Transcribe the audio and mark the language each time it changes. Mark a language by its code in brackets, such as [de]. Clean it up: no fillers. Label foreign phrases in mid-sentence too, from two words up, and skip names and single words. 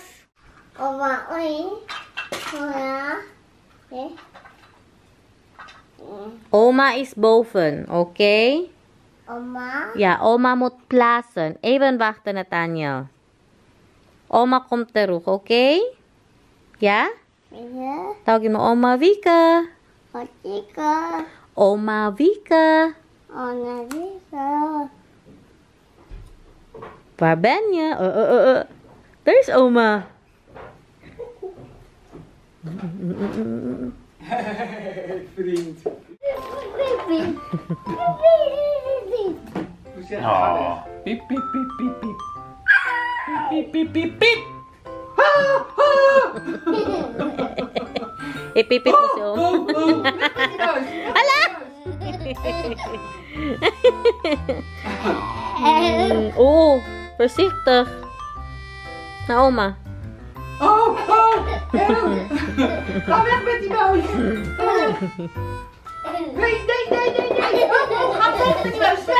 [nl] Mama, oi. Mama? Eh? Oma is boven, okay? Mama? Ja, Oma moet plassen. Even wachten, Nathaniel. Oma komt terug, okay? Ja? Ja? [tl] Tawagin mo Oma Vika. Patika. [nl] Oma Vika. Ona Vika. Waar ben je? Daar is Oma. Vriend. Hoe zeg je Oh. dat? Piep, piep, piep, piep, piep. Piep, piep, piep, piep. [tl] Ipipit mo si Oma. Hala! [nl] Oh, voorzichtig. [tl] Na Oma. [nl] Oh, help! Ga weg met die muis! Nee! Oh, ga weg met die muis! Weg!